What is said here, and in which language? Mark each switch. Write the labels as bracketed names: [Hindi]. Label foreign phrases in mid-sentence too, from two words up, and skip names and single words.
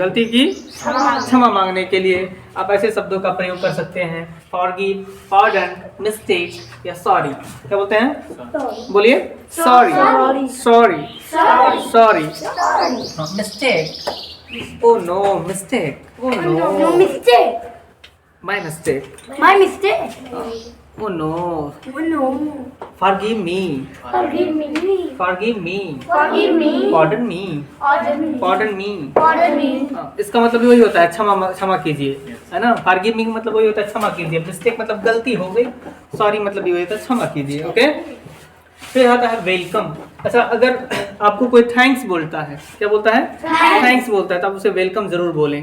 [Hindi] गलती की क्षमा मांगने के लिए आप ऐसे शब्दों का प्रयोग कर सकते हैं, [English] forgive, pardon, mistake [Hindi] या सॉरी। क्या बोलते हैं? [English] बोलिए sorry, mistake, oh no, mistake, oh no, my mistake, Oh no. Oh no. Forgive me. Forgive me. Forgive me. Forgive me. Pardon me. Pardon me. Pardon me. Pardon me. [Hindi] इसका मतलब वही होता है क्षमा कीजिए, है ना। [English] forgive me [Hindi] मतलब वही होता है क्षमा कीजिए। मिस्टेक मतलब गलती हो गई। सॉरी मतलब ये होता है क्षमा कीजिए। ओके। फिर आता है वेलकम। अच्छा, अगर आपको कोई थैंक्स बोलता है, क्या बोलता है? थैंक्स बोलता है, तो आप उसे वेलकम जरूर बोलें।